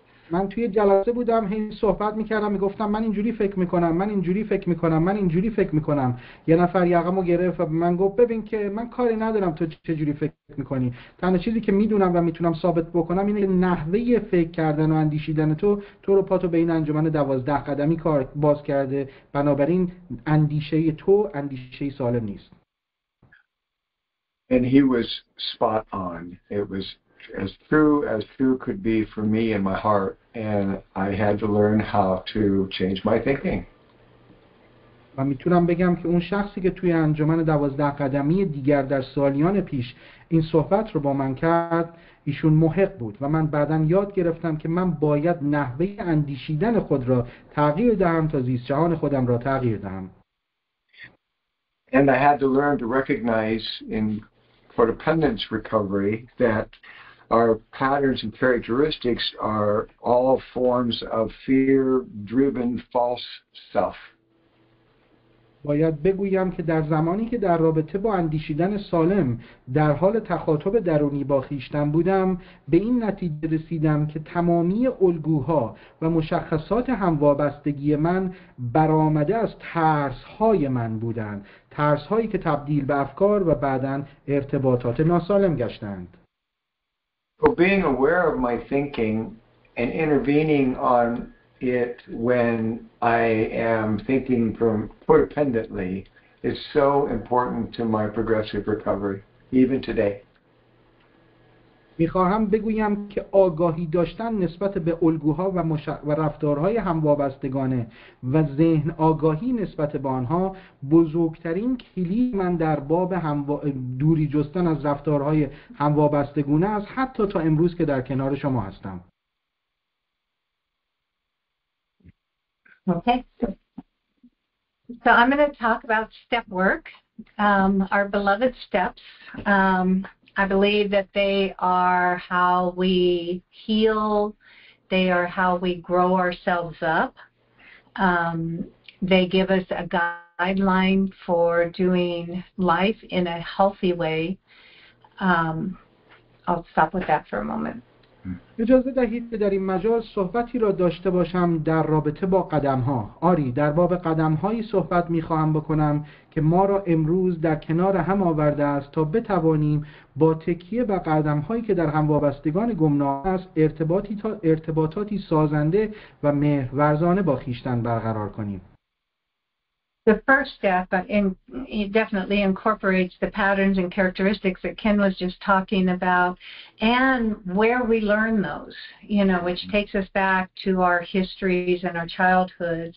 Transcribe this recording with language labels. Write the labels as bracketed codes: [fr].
[fa] من توی جلسه بودم، هی صحبت میکردم، میگفتم من اینجوری فکر میکنم، من اینجوری فکر میکنم، من اینجوری فکر میکنم. یه نفر یقمو گرفت و من گفت ببین که من کاری ندارم تو چجوری فکر میکنی. تنها چیزی که میدونم و میتونم ثابت بکنم اینه که نحوه فکر کردن و اندیشیدن تو رو پاتو به این انجمن 12 قدمی کار باز کرده. بنابراین اندیشه تو اندیشه سالم نیست. [en] And he was spot on. It was as true could be for me in my heart, and I had to learn how to change my thinking. [fa] و میتونم بگم که اون شخصی که توی انجمن 12 قدمی دیگر در سالیان پیش این صحبت رو با من کرد، ایشون محق بود و من بعداً یاد گرفتم که من باید نحوه اندیشیدن خود را تغییر دهم تا زیست جهان خودم را تغییر دهم. [en] And I had to learn to recognize in codependence recovery that our patterns and characteristics are all forms of fear-driven false self. [fa] باید بگویم که در زمانی که در رابطه با اندیشیدن سالم در حال تخاطب درونی با خویشتن بودم، به این نتیجه رسیدم که تمامی الگوها و مشخصات هموابستگی من برآمده از ترس‌های من بودند، ترس‌هایی که تبدیل به افکار و بعداً ارتباطات ناسالم گشتند. [en] So being aware of my thinking and intervening on it when I am thinking from codependently is so important to my progressive recovery, even today. [fa] میخواهم بگویم که آگاهی داشتن نسبت به الگوها و رفتارهای هموابستگانه و ذهن آگاهی نسبت به آنها بزرگترین کلید من در باب دوری جستن از رفتارهای هموابستگانه است، حتی تا امروز که در کنار شما هستم. [en] Okay. So I'm going to talk about step work, our beloved steps. I believe that they are how we heal. They are how we grow ourselves up. They give us a guideline for doing life in a healthy way. I'll stop with that for a moment. [fa] اجازه دهید که در این مجال صحبتی را داشته باشم در رابطه با قدم‌ها. آری، در باب قدم‌هایی صحبت می‌خواهم بکنم که ما را امروز در کنار هم آورده است تا بتوانیم با تکیه بر قدم‌هایی که در هموابستگان گمنام است ارتباطاتی سازنده و مهرورزانه با خویشتن برقرار کنیم. [en] The first step it definitely incorporates the patterns and characteristics that Ken was just talking about and where we learn those, which takes us back to our histories and our childhoods.